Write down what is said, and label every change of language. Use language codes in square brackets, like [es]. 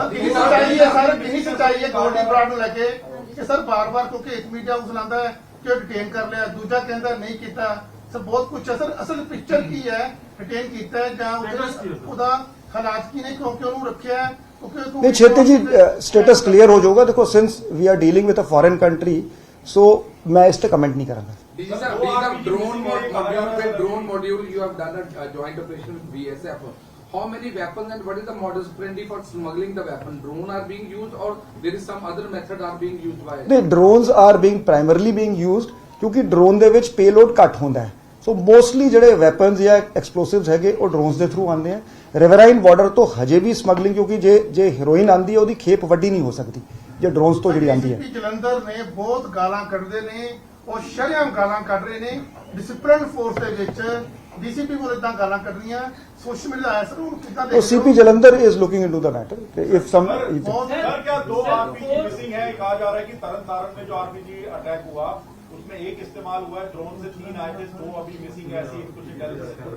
[pa] Sir ਕਿੰਨੀ ਸੱਚਾਈ ਹੈ, ਸਰ ਕਿੰਨੀ ਸੱਚਾਈ ਹੈ ਗੋਲਡੀ ਬਰਾੜ ਨੂੰ ਲੈ ਕੇ ਕਿ ਸਰ ਬਾਰ-ਬਾਰ ਕਿਉਂਕਿ ਇੱਕ ਮੀਡੀਆ ਉਸ ਲਾਂਦਾ ਹੈ ਕਿ ਡਿਟੇਨ ਕਰ ਲਿਆ, ਦੂਜਾ ਕਹਿੰਦਾ ਨਹੀਂ ਕੀਤਾ, ਸਰ ਬਹੁਤ ਕੁਝ ਹੈ। ਸਰ ਅਸਲ ਪਿਕਚਰ ਕੀ ਹੈ, ਡਿਟੇਨ ਕੀਤਾ ਹੈ ਜਾਂ ਉਹਦਾ ਹਾਲਾਤ ਕੀ ਨੇ, ਕਿਉਂਕਿ ਉਹਨੂੰ ਰੱਖਿਆ ਹੈ? ਨਹੀਂ ਛੇਤੀ ਜੀ ਸਟੇਟਸ ਕਲੀਅਰ ਹੋ ਜਾਊਗਾ। ਦੇਖੋ [en] since we are dealing with a foreign country, [pa] ਸੋ ਮੈਂ ਇਸ ਤੇ ਕਮੈਂਟ ਨਹੀਂ ਕਰਾਂਗਾ। [en] Sir, being a drone module, you have done a joint operation with BSF. How many weapons and what is the modus operandi for smuggling the weapon? Drone are being used or there is some other method are being used by? The drones are primarily being used [pa] ਕਿਉਂਕਿ drone ਦੇ ਵਿੱਚ payload ਘੱਟ ਹੁੰਦਾ ਹੈ। ਸੋ mostly ਜਿਹੜੇ weapons ਜਾਂ ਐਕਸਪਲੋਸਿਵਸ ਹੈਗੇ ਉਹ ਡਰੋਨਸ ਦੇ ਥਰੂ ਆਉਂਦੇ ਆ। ਰਿਵਰਾਈਨ ਬਾਰਡਰ ਤੋਂ ਹਜੇ ਵੀ ਸਮਗਲਿੰਗ, ਕਿਉਂਕਿ ਜੇ ਹੀਰੋਇਨ ਆਂਦੀ ਹੈ ਉਹਦੀ ਖੇਪ ਵੱਡੀ ਨਹੀਂ ਹੋ ਸਕਦੀ ਜੇ ਡਰੋਨਸ ਤੋਂ ਜਿਹੜੀ ਆਂਦੀ ਹੈ। ਜਲੰਧਰ ਨੇ ਬਹੁਤ ਗਾਲਾਂ ਕੱਢਦੇ ਨੇ, ਉਹ ਸ਼ਰੇਆਮ ਗਾਲਾਂ ਕੱਢ ਰਹੇ ਨੇ ਡਿਸਪਲਿਨ ਫੋਰਸ ਦੇ ਵਿੱਚ ਡੀਸੀਪੀ ਕੋਲ ਇਦਾਂ ਗਾਲਾਂ ਕੱਢਣੀਆਂ ਸੋਸ਼ਲ ਮੀਡੀਆ ਆਇਆ ਸਰ ਉਹਨੂੰ ਕਿੱਦਾਂ [en] तो CP Jalandhar is looking into the matter. If some [hi] sir क्या 2 आरपीजी मिसिंग है? कहा जा रहा है कि तरन में जो आरपीजी अटैक हुआ उसमें एक इस्तेमाल हुआ है, ड्रोन से 3 आए थे, 2 अभी मिसिंग है, ऐसी कुछ इंटेलिजेंस